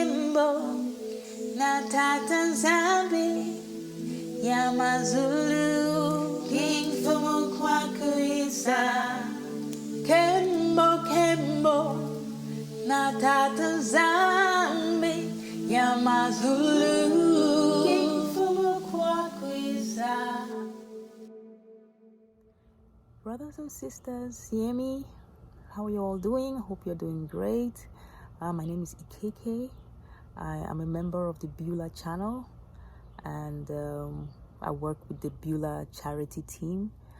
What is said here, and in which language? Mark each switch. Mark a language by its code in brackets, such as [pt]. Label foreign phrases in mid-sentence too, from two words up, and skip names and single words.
[kg] Kembo na Tata Zambi Yamazulu King Fumu Kwakuisa Kembo na Tata Zambi Yamazulu King Fumu Kwakuisa. [en] Brothers and sisters, hear me? How are you all doing? Hope you're doing great. My name is Ikeke. I am a member of the Beulah channel, and I work with the Beulah Charity team.